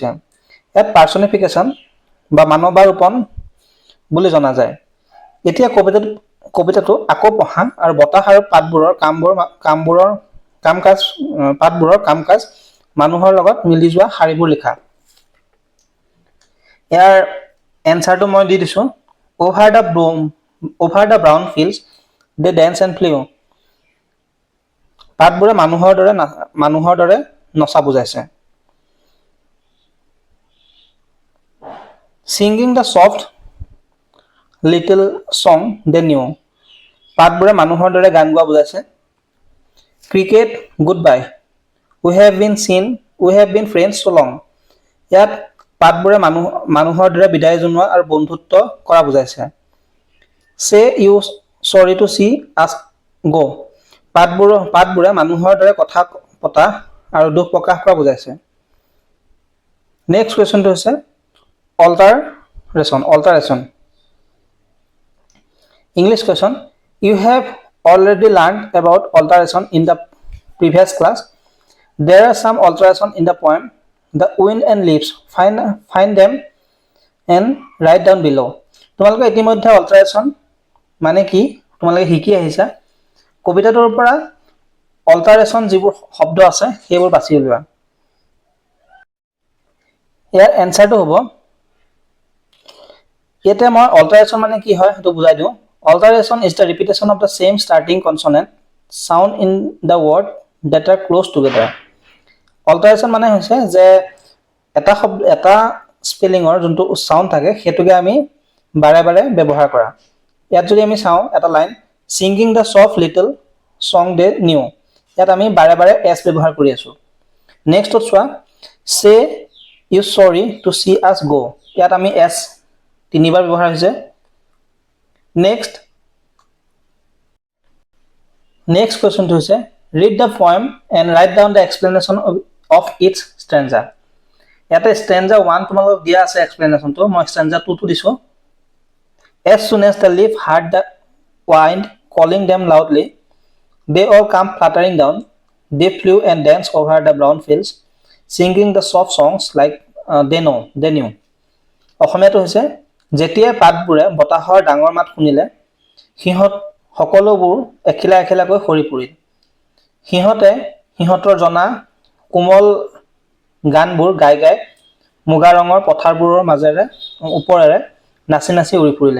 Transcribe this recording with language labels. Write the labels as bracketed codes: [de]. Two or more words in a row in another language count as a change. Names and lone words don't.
[as] ইয়াত পাৰ্চনিফিকেশ্যন বা মানৱাৰূপণ বুলি জনা যায়। এতিয়া কবিতাটো আকৌ পঢ়া আৰু বতাহ আৰু পাতবোৰৰ কাম-কাজ মানুহৰ লগত মিলি যোৱা শাৰীবোৰ লিখা। ইয়াৰ এনসাৰটো মই দি দিছোঁ। [en] Over the brown fields they dance and flew. [as] পাতবোৰে মানুহৰ দৰে নচা বুজাইছে। [en] Singing the soft little song they knew. [as] পাতবোৰে মানুহৰ দৰে গান গোৱা বুজাইছে। [en] Cricket goodbye. We have been friends so long. [as] ইয়াত পাতবোৰে মানুহৰ দৰে বিদায় জনোৱা আৰু বন্ধুত্ব কৰা বুজাইছে। [en] Say you sorry to see us go. [as] পাতবোৰে মানুহৰ দৰে কথা পতা আৰু দুখ প্ৰকাশ কৰা বুজাইছে। [en] next question [as] হৈছে alteration. [en] English question. You have already learned about alteration in the previous class. There are some alteration in the poem The Wind and Leaves. Find them and write down below. [as] তোমালোকে ইতিমধ্যে alteration মানে কি তোমালোকে শিকি আহিছা। কবিতাটোৰ পৰা alteration যিবোৰ শব্দ আছে সেইবোৰ বাছি উলিওৱা। ইয়াৰ এনসাৰটো হ'ব, ইয়াতে মই alteration মানে কি হয় সেইটো বুজাই দিওঁ। [en] Alteration is the repetition of the same starting consonant sound in the word that are close together. [as] Alteration মানে হৈছে যে এটা স্পেলিঙৰ যোনটো সাউন্ড থাকে সেইটোকে আমি বাৰে বাৰে ব্যৱহাৰ কৰা। ইয়াত যদি আমি চাওঁ এটা লাইন [en] singing the soft little song they knew, [as] ইয়াত আমি বাৰে বাৰে s ব্যৱহাৰ কৰি আছো। নেক্সটত চোৱা [en] say you sorry to see us go, [as] ইয়াত আমি s তিনিবাৰ ব্যৱহাৰ হৈছে। [en] next question হৈছে read the poem and write down the explanation of each stanza. [as] ইয়াতে stanza 1 তোমালোকক দিয়া আছে এক্সপ্লেনেশ্যনটো, মই stanza 2 টো দিছো। [en] As soon as the leaf heard the wind calling them loudly, they all come fluttering down. They flew and danced over the brown fields, singing the soft songs like they knew. [as] অসমীয়াটো হৈছে যেতিয়া পাতবোৰে বতাহৰ ডাঙৰ মাত শুনিলে সিহঁত সকলোবোৰ এখিলা এখিলাকৈ সৰি পৰিল। সিহঁতৰ জনা কোমল গানবোৰ গাই গাই মুগা ৰঙৰ পথাৰবোৰৰ মাজেৰে ওপৰেৰে নাচি নাচি উৰি ফুৰিলে।